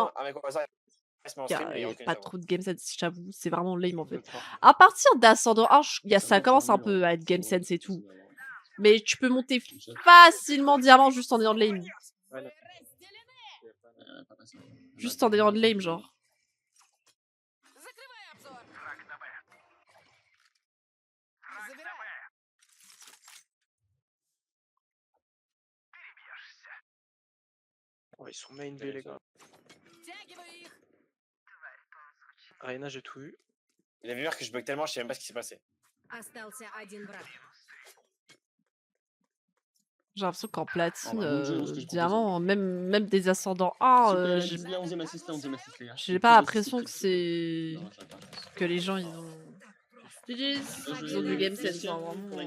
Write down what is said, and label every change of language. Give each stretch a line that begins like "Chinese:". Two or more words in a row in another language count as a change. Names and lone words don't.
French: demande à mec au hasard, il se met en il y stream, il y a a aucun pas savoir. trop de
English: game sense,
French: j'avoue, c'est vraiment lame en Vous fait. êtes fort. À partir d'ascendant 1, ça Ça commence un nul, peu hein. à être game Faut- sense et faut tout. essayer d'avoir- Mais tu peux monter Déjà, facilement diamant juste en ayant de l'aim. Ouais, là, pas passé. Juste en ayant de l'aim, genre.
Russian: Закрывай обзор.
French: oh, ils sont main B, les gars.
Russian: Втягивай их.
French: Arena, j'ai tout eu. Il avait vu que je bug tellement, je sais même pas ce qui s'est passé.
Russian: Остался один враг.
French: J'ai l'impression qu'en platine, bah, bon jeu, ce que je propose, diamant, même des ascendants 1, S'il vous plaît, la 11e assist, les gars. j'ai pas l'impression que c'est... Non, j'arrive pas. que les gens, ils ont... GG's, ils ont du
English: game sense,
French: hein, Pour la vraiment.